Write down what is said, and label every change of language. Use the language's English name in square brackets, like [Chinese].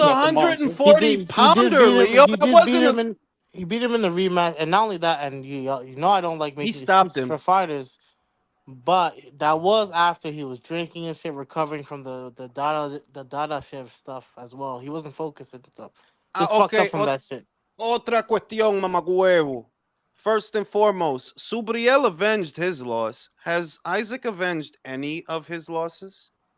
[English] 140 pounder, Leo. That wasn't. He beat him in the rematch, and not only that, and you know I don't like making stopped excuses him. for fighters, but that was after he was drinking and shit, recovering from the Dada shift stuff as well. He wasn't focused and stuff. Just fucked up from that shit. [Spanish] Otra cuestión, mamacuevo. [English] First and foremost, Subriel avenged his loss. Has Isaac avenged any of his losses?